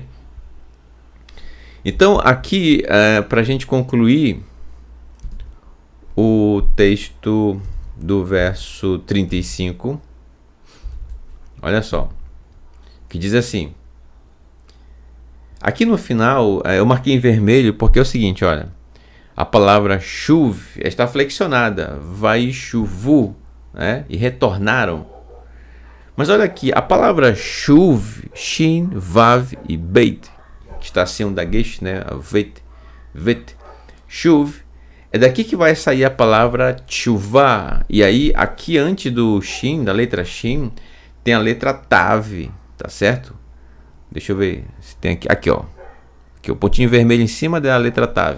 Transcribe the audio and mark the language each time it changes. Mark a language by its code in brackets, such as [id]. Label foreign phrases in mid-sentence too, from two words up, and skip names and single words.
[pt] Então, aqui, para a gente concluir o texto do verso 35, olha só, que diz assim, aqui no final, eu marquei em vermelho porque é o seguinte, olha, a palavra shuv está flexionada, vai chuvu, né, e retornaram. Mas olha aqui, a palavra shuv, shin, vav e beit, que está acima da gesh, né? Vet, shuv, é daqui que vai sair a palavra tshuvá. E aí, aqui antes do shin, da letra shin, tem a letra tav, tá certo? Deixa eu ver se tem aqui ó. Aqui o pontinho vermelho em cima da letra tav.